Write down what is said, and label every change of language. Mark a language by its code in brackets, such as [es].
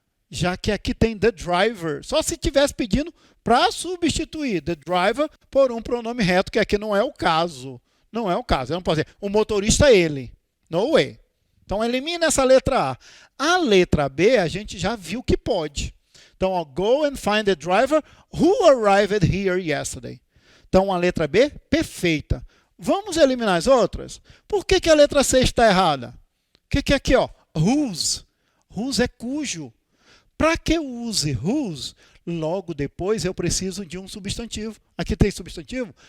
[pt] Já que aqui tem the driver. Só se estivesse pedindo para substituir the driver por um pronome reto, que aqui não é o caso. Não é o caso. Eu não posso dizer, o motorista é ele. [en] No way. [pt] Então, elimina essa letra A. A letra B, a gente já viu que pode. Então, ó, [en] go and find the driver who arrived here yesterday. [pt] Então, a letra B, perfeita. Vamos eliminar as outras? Por que a letra C está errada? O que é aqui? Ó? Whose. Whose é cujo. Para que eu use whose, logo depois eu preciso de um substantivo. Aqui tem substantivo?